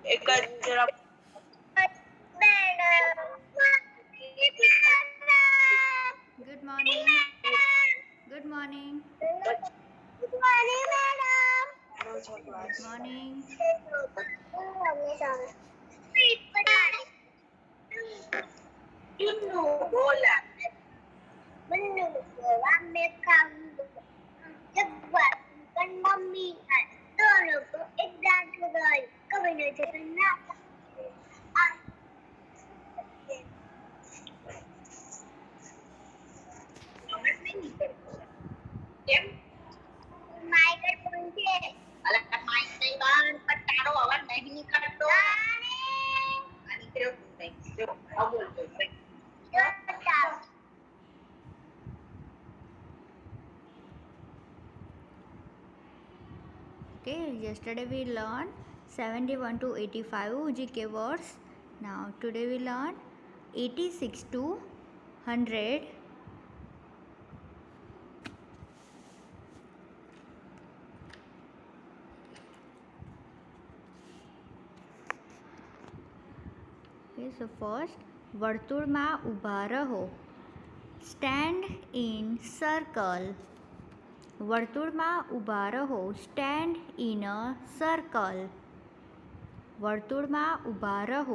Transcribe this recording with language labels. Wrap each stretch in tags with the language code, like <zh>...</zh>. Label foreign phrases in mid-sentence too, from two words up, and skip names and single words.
<gu>જરા</gu> <en>Good morning. Good morning. Good morning, madam. Good morning.</en> <gu>બોલા</gu> <hi>मम्मी दोनों को एक डांट लगाई कभी नहीं चलना</hi> <gu>કેમ</gu> <hi>माइक फोन से</hi> <gu>અલા માઈક નહીં બાન પણ તારો અવાજ નહીં નીકળતો આ નીકળ્યો નહીં જો આ બોલતો</gu> <en>Okay, yesterday we learned 71 to 85 GK words. Now today we learn 86 to 100. Okay, so first</en> <gu>વર્તુળમાં ઊભા રહો.</gu> <en>Stand in circle.</en> <gu>વર્તુળમાં ઊભા રહો.</gu> <en>Stand in a circle.</en> <gu>વર્તુળમાં ઊભા રહો.</gu>